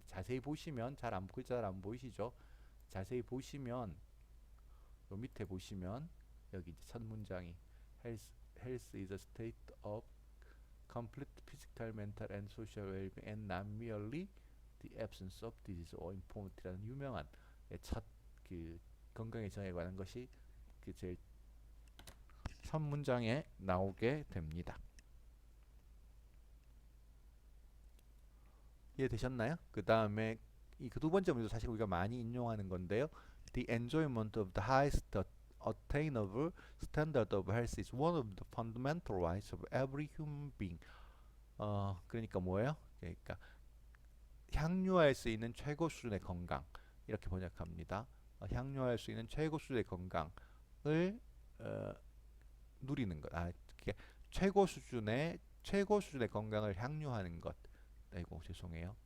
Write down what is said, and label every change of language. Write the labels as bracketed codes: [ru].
[ko] 자세히 보시면 글자 잘 안 보이시죠? 자세히 보시면 요 밑에 보시면 여기 이제 첫 문장이 [en] health is a state of complete physical, mental and social well-being and not merely the absence of disease or infirmity [ko] 라는 유명한 첫 그 건강의 정의에 관한 것이 그 제일 첫 문장에 나오게 됩니다. 이해되셨나요? 그 다음에 이 그 두 번째 문제도 사실 우리가 많이 인용하는 건데요. [en] The enjoyment of the highest attainable standard of health is one of the fundamental rights of every human being. [ko] 그러니까 뭐예요? 그러니까 향유할 수 있는 최고 수준의 건강 이렇게 번역합니다. 향유할 수 있는 최고 수준의 건강을 누리는 것. 최고 수준의 건강을 향유하는 것. 아이고 죄송해요.